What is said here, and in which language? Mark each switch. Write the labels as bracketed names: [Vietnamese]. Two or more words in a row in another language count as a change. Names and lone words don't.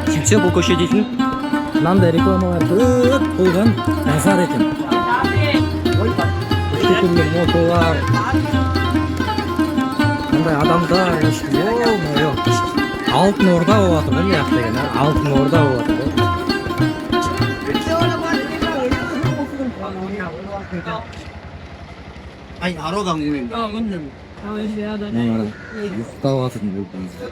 [Kazakh] Сөйтсе бұл көше дейтін мынандай рекламалар көп қойған базар екен. Түрлі мотолар, мындай адамдар, алтын орда болып жатыр ғой, не ақ деген, алтын орда болып жатыр ғой. [Vietnamese] Anh ở đâu gần mình? Tao vào từng lúc